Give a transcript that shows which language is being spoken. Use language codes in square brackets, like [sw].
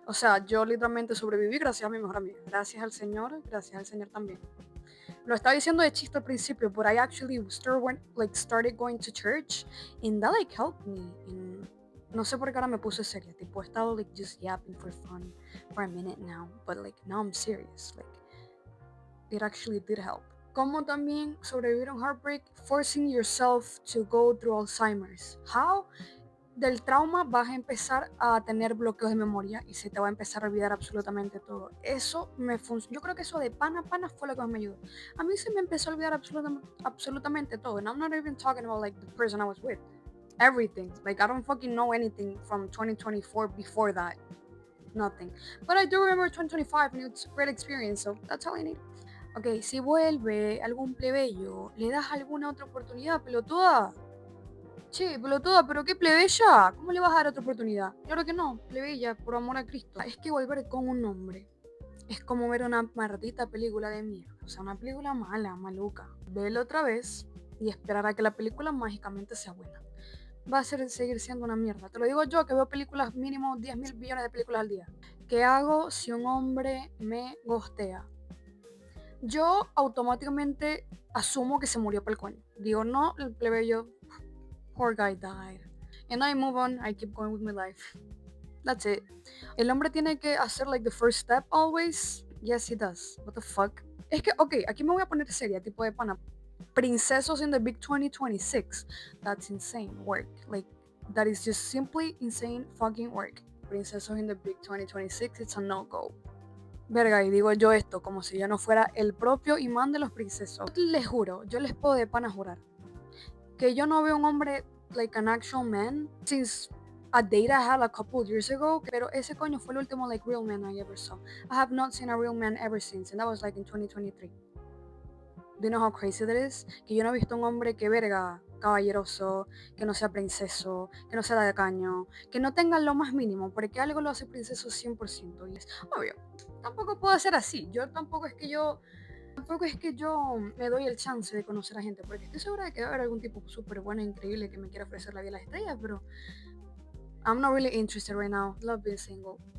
[es] O sea, yo literalmente sobreviví gracias a mi mejor amiga. Gracias al Señor también. Lo estaba diciendo de chiste al principio, [en] but I actually started going to church, and that like helped me. [es] No sé por qué ahora me puse seria, tipo, he estado [en] like just yapping for fun for a minute now, but like now I'm serious, like it actually did help. [es] Como también sobrevivir a un heartbreak, [en] forcing yourself to go through Alzheimer's. How? [es] Del trauma vas a empezar a tener bloqueos de memoria y se te va a empezar a olvidar absolutamente todo. Eso me funcionó. Yo creo que eso de pana fue lo que más me ayudó. A mí se me empezó a olvidar absolutamente todo. [en] And I'm not even talking about like the person I was with. Everything. Like I don't fucking know anything from 2024 before that. Nothing. But I do remember 2025 and it's a great experience, so that's all I need. [es] Ok, si vuelve algún plebeyo, ¿le das alguna otra oportunidad, pelotuda? Che, pelotuda, ¿pero qué plebeya? ¿Cómo le vas a dar otra oportunidad? Claro que no, plebeya, por amor a Cristo. Es que volver con un hombre es como ver una maldita película de mierda. O sea, una película mala, maluca. Velo otra vez y esperar a que la película mágicamente sea buena. Va a seguir siendo una mierda. Te lo digo yo, que veo películas mínimo 10.000 billones de películas al día. ¿Qué hago si un hombre me gostea? Yo automáticamente asumo que se murió por el coño. Digo, no, el plebeyo, [en] poor guy died. And I move on, I keep going with my life. That's it. [es] El hombre tiene que hacer [en] like the first step always. Yes, he does. What the fuck? [es] Es que, ok, aquí me voy a poner seria, tipo de pana. [en] Princesos in the big 2026. That's insane work. Like, that is just simply insane fucking work. Princesos in the big 2026, it's a no-go. [es] Verga, y digo yo esto como si yo no fuera el propio imán de los princesos. Les juro, yo les puedo de pana jurar que yo no veo un hombre [en] like an actual man since a date I had a couple years ago, [es] pero ese coño fue el último [en] like real man I ever saw. I have not seen a real man ever since, and that was like in 2023. Do you know how crazy that is? [es] Que yo no he visto un hombre que verga, caballeroso, que no sea princeso, que no sea tacaño, que no tenga lo más mínimo, porque algo lo hace princeso 100%. Y es obvio, tampoco puedo ser así. Tampoco es que yo me doy el chance de conocer a gente, porque estoy segura de que va a haber algún tipo súper bueno e increíble que me quiera ofrecer la vida a las estrellas, pero [en] I'm not really interested right now. Love being single.